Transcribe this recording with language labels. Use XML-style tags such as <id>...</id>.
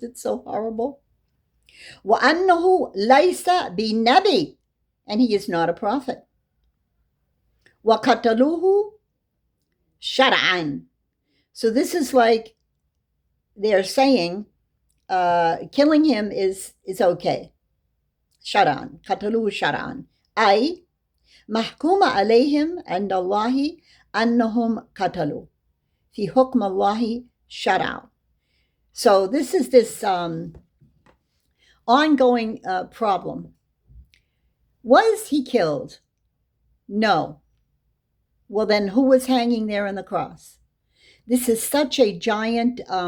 <en>It's so horrible.</en> <ar>وأنه ليس بنبي.</ar> <en>And he is not a prophet.</en> <ar>وقتلوه شرعا.</ar> <en>So this is like they're saying killing him is okay.</en> <ar>شرعا. قتلوه شرعا. أي محكوم عليهم عند الله أنهم قتلوا في حكم الله شرعا.</ar> <en>So this is this ongoing problem. Was he killed? No. Well, then who was hanging there on the cross? This is such a giant...</en>